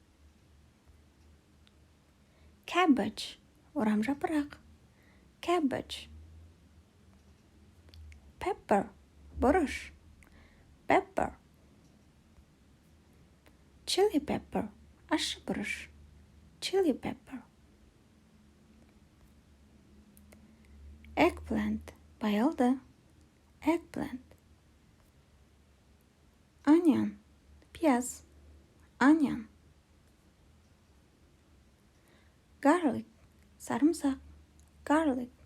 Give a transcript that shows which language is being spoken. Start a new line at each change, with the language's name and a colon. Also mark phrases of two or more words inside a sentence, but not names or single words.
English: Cabbage, орамжапырақ, cabbage. Pepper, бұрыш, pepper. Chili pepper, ащы бұрыш, chili pepper. Eggplant, bayıldı, eggplant. Onion, piyaz, onion. Garlic, sarımsak, garlic.